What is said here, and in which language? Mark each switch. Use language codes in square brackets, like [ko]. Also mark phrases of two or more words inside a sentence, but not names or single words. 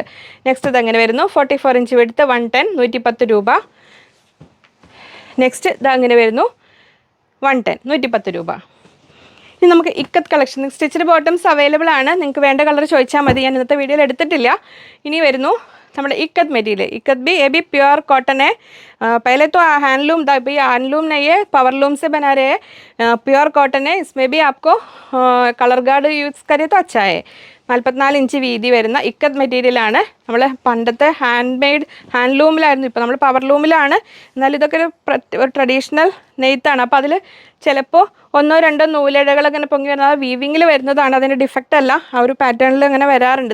[ml] നെക്സ്റ്റ് ഇതങ്ങനെ വരുന്നു. 44 ഇഞ്ച് വിടുത്ത്, 110, 110 രൂപ. നെക്സ്റ്റ് ഇതങ്ങനെ വരുന്നു, 110, 110 രൂപ. ഇനി നമുക്ക് ഇക്കത്ത് കളക്ഷൻ, [en] stitched bottoms available [ml] ആണ്. നിങ്ങൾക്ക് വേണ്ട കളർ ചോദിച്ചാൽ മതി, ഞാൻ ഇന്നത്തെ വീഡിയോയിൽ എടുത്തിട്ടില്ല. [hi] ഇനി വരുന്നു നമ്മുടെ इक्कत मटीरियल. इक्कत भी, ये भी [en] pure cotton [hi] है. पहले तो हैंडलूम था, भाई हैंडलूम नहीं है, [en] power loom [hi] से बना रहे हैं. [en] pure cotton है. [hi] इसमें भी आपको [en] colour guard use [hi] करें तो अच्छा है. [ml] 44 ഇഞ്ച് വീതി വരുന്ന ഇക്കത്ത് മെറ്റീരിയലാണ്. നമ്മൾ പണ്ടത്തെ ഹാൻഡ്ലൂമിലായിരുന്നു, ഇപ്പോൾ നമ്മൾ പവർ ലൂമിലാണ്. എന്നാൽ ഇതൊക്കെ ഒരു ട്രഡീഷണൽ നെയ്ത്താണ്. അപ്പോൾ അതിൽ ചിലപ്പോൾ 1-2 നൂലിഴകൾ അങ്ങനെ പൊങ്ങി വരുന്നത് ആ വീവിങ്ങിൽ വരുന്നതാണ്, അതിൻ്റെ ഡിഫക്റ്റ് അല്ല. ആ ഒരു പാറ്റേണിൽ ഇങ്ങനെ വരാറുണ്ട്.